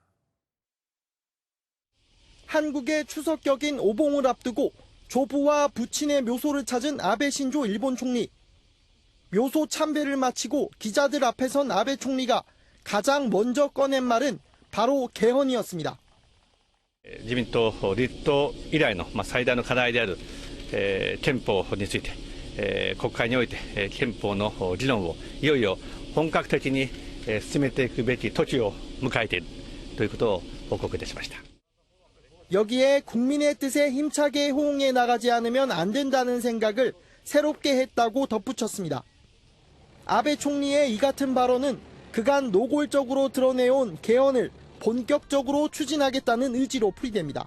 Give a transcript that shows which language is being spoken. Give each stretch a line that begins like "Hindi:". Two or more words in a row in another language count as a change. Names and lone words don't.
Korean: 한국의 추석 격인 오봉을 앞두고 조부와 부친의 묘소를 찾은 아베 신조 일본 총리. 묘소 참배를 마치고 기자들 앞에 선 아베 총리가 가장 먼저 꺼낸 말은 바로 개헌이었습니다.
Japanese: 自民党立党以来の最大の課題である憲法について国会において憲法の議論をいよいよ本格的に進めていくべき時を迎えているということを報告いたしました。
Korean: 여기에 국민의 뜻에 힘차게 호응해 나가지 않으면 안 된다는 생각을 새롭게 했다고 덧붙였습니다. 아베 총리의 이 같은 발언은 그간 노골적으로 드러내온 개헌을 본격적으로 추진하겠다는 의지로 풀이됩니다.